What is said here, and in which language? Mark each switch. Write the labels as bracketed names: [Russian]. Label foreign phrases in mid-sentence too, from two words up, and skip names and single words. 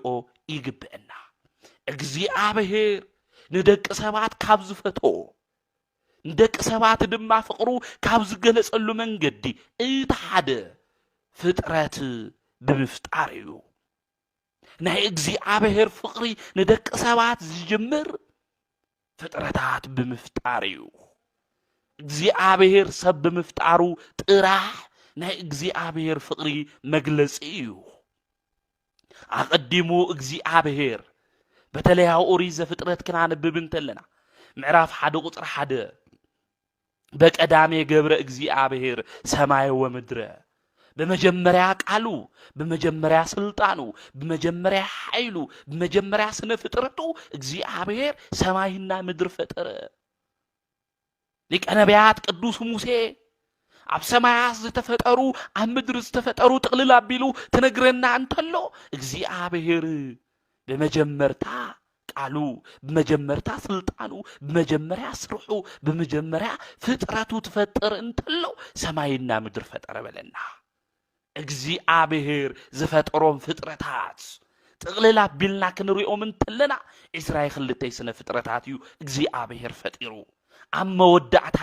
[Tigrinya] ይግብአና እግዚአብሔር ንደቂ ሰባት ካብ ዝፈተዎ ንደቂ ሰባት ድማ ፍቅሩ ካብ ዝገለጸሉ መንገዲ እቲ ሓደ ፍጥረት ብምፍጣር እዩ ናይ እግዚአብሔር ፍቅሪ ንደቂ ሰባት ዝጅምር ፍጥረታት ብምፍጣር እዩ እግዚአብሔር ሰብ ብምፍጣሩ ጥራሕ ናይ እግዚአብሔር ፍቅሪ መግለጺ እዩ ኣቀዲሙ እግዚአብሔር በተለይ ኦሪት ዘፍጥረት ክናነብብ እንተለና ምዕራፍ 1 ቁጥር 1 [Geez] በቀዳሜ ገብረ እግዚአብሔር ሰማይ ወምድረ [Amharic] በመጀመሪያ ቃሉ በመጀመሪያ ስልጣኑ በመጀመሪያ ኃይሉ በመጀመሪያ ስነ ፍጥረቱ እግዚአብሔር ሰማይና ምድር ፈጠረ [Tigrinya] ሊቀ ነቢያት ቅዱስ ሙሴ ኣብ ሰማያት ዝተፈጠሩ ኣብ ምድር ዝተፈጠሩ ጥቕልል ኣቢሉ ትነግረና እንተሎ እግዚአብሔር [Amharic] በመጀመርታ ቃሉ በመጀመርታ ስልጣኑ በመጀመሪያ ስርሑ በመጀመሪያ ፍጥረቱ ተፈጠረ [Tigrinya] እንተሎ [Amharic] ሰማይና ምድር ፈጠረ [Tigrinya] በለና እግዚአብሔር ዝፈጠሮም ፍጥረታት ጥቕልል ኣቢልና ክንሪኦም እንተለና እስራኤል ክልተይ ስነ ፍጥረታት እዩ እግዚአብሔር ፈጢሩ ኣብ መወዳእታ